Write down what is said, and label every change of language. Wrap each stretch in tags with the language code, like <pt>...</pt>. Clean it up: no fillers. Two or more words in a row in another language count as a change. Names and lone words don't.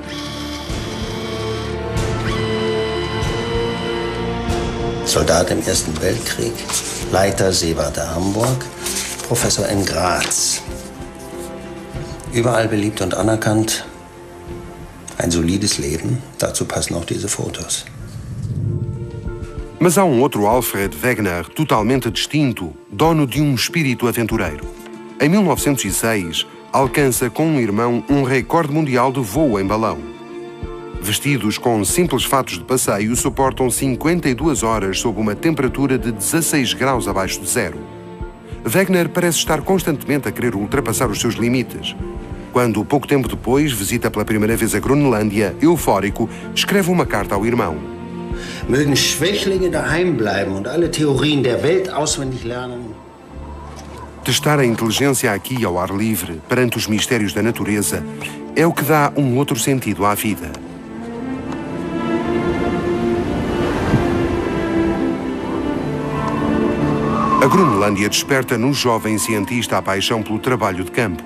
<de>Soldat im Ersten Weltkrieg, Leiter Seewarte Hamburg, Professor in Graz. Überall beliebt und anerkannt. Ein solides Leben, dazu passen auch diese Fotos.</de> <pt>Mas há um outro Alfred Wegener totalmente distinto, dono de um espírito aventureiro. Em 1906, alcança com um irmão um recorde mundial de voo em balão. Vestidos com simples fatos de passeio, suportam 52 horas sob uma temperatura de 16 graus abaixo de zero. Wegener parece estar constantemente a querer ultrapassar os seus limites. Quando, pouco tempo depois, visita pela primeira vez a Groenlândia, eufórico, escreve uma carta ao irmão.</pt> <de>Mögen Schwächlinge daheim bleiben und alle Theorien der Welt auswendig lernen.</de> <pt>Testar a inteligência aqui ao ar livre, perante os mistérios da natureza, é o que dá um outro sentido à vida. A Groenlândia desperta no jovem cientista a paixão pelo trabalho de campo.</pt>